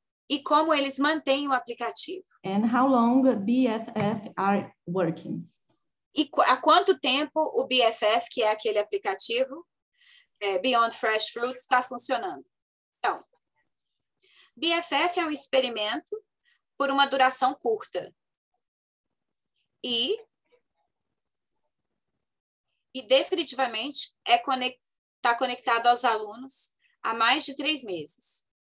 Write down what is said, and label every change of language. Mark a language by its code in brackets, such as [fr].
[pt] E como eles mantêm o aplicativo? [en] And how long BFF are working? [pt] E há quanto tempo o BFF, que é aquele aplicativo, Beyond Fresh Fruits, está funcionando? Então, BFF é um experimento por uma duração curta. E definitivamente está conectado aos alunos há mais de 3 meses.